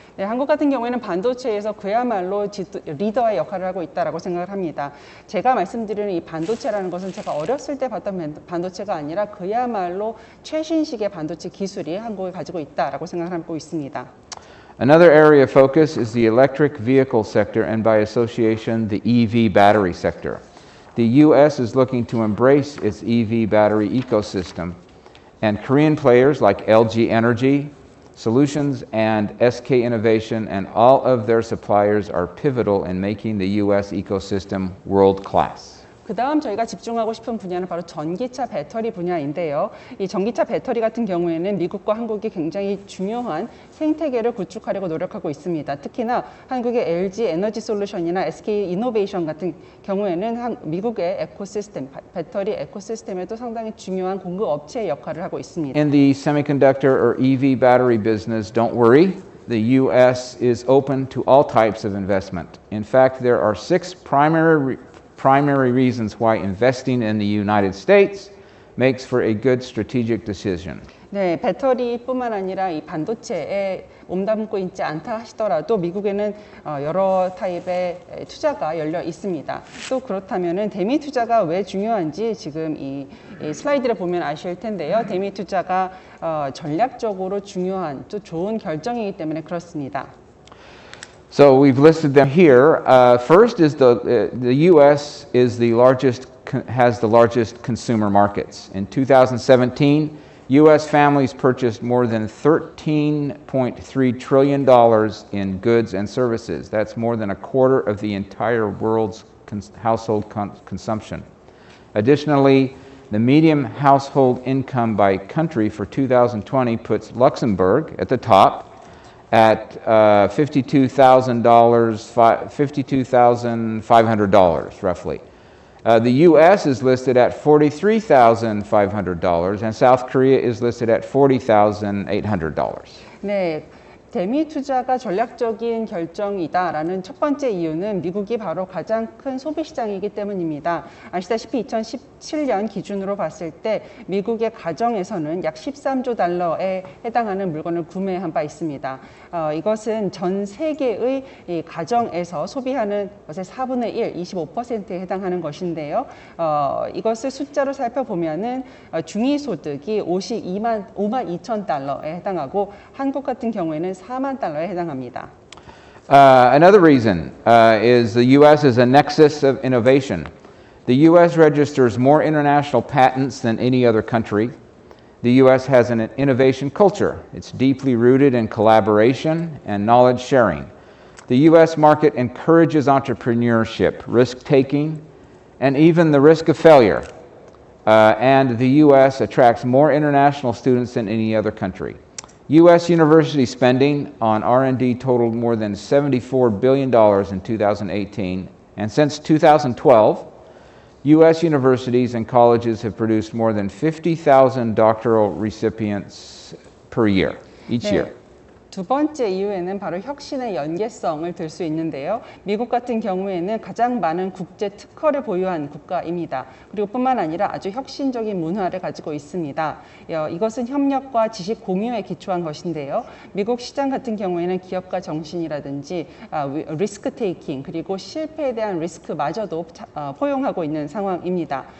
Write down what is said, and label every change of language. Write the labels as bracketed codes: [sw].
[ko] 네, 한국 같은 경우에는 반도체에서 그야말로 리더의 역할을 하고 있다고 생각을 합니다. 제가 말씀드리는 이 반도체라는 것은 제가 어렸을 때 봤던 반도체가 아니라 그야말로 최신식의 반도체 기술이 한국에 가지고 있다고 생각하고 있습니다. [en] Another area of focus is the electric vehicle sector and by association the EV battery sector. The U.S. is looking to embrace its EV battery ecosystem, and Korean players like LG Energy Solutions and SK Innovation and all of their suppliers are pivotal in making the U.S. ecosystem world-class. [ko] 그 다음 저희가 집중하고 싶은 분야는 바로 전기차 배터리 분야인데요. 이 전기차 배터리 같은 경우에는 미국과 한국이 굉장히 중요한 생태계를 구축하려고 노력하고 있습니다. 특히나 한국의 LG 에너지 솔루션이나 SK 이노베이션 같은 경우에는 미국의 에코시스템, 배터리 에코시스템에도 상당히 중요한 공급 업체의 역할을 하고 있습니다. [en] In the semiconductor or EV battery business, don't worry. The U.S. is open to all types of investment. In fact, there are 6 primary reasons why investing in the United States makes for a good strategic decision. [ko] 네, 배터리뿐만 아니라 이 반도체에 몸담고 있지 않다 하시더라도 미국에는 여러 타입의 투자가 열려 있습니다. 또 그렇다면은 대미 투자가 왜 중요한지 지금 이 슬라이드를 보면 아실 텐데요. 대미 투자가 전략적으로 중요한 또 좋은 결정이기 때문에 그렇습니다. [en] So we've listed them here. First is the U.S. has the largest consumer markets. In 2017, U.S. families purchased more than $13.3 trillion in goods and services. That's more than a quarter of the entire world's household consumption. Additionally, the median household income by country for 2020 puts Luxembourg at the top at $52,500 roughly. The U.S. is listed at $43,500 and South Korea is listed at $40,800. [ko] 네, 대미 투자가 전략적인 결정이다라는 첫 번째 이유는 미국이 바로 가장 큰 소비 시장이기 때문입니다. 아시다시피 2017년 기준으로 봤을 때 미국의 가정에서는 약 13조 달러에 해당하는 물건을 구매한 바 있습니다. 이것은 전 세계의 이 가정에서 소비하는 것의 4분의 1, 25%에 해당하는 것인데요. 이것을 숫자로 살펴보면은 중위소득이 5만 2천 달러에 해당하고 한국 같은 경우에는 4만 달러에 해당합니다. [en] Another reason is the U.S. is a nexus of innovation. The U.S. registers more international patents than any other country. The U.S. has an innovation culture. It's deeply rooted in collaboration and knowledge sharing. The U.S. market encourages entrepreneurship, risk-taking, and even the risk of failure. And the U.S. attracts more international students than any other country. U.S. university spending on R&D totaled more than $74 billion in 2018, and since 2012, U.S. universities and colleges have produced more than 50,000 doctoral recipients per year, each year. [ko] 두 번째 이유에는 바로 혁신의 연계성을 들 수 있는데요. 미국 같은 경우에는 가장 많은 국제 특허를 보유한 국가입니다. 그리고 뿐만 아니라 아주 혁신적인 문화를 가지고 있습니다. 이것은 협력과 지식 공유에 기초한 것인데요. 미국 시장 같은 경우에는 기업가 정신이라든지 리스크 테이킹 그리고 실패에 대한 리스크마저도 포용하고 있는 상황입니다.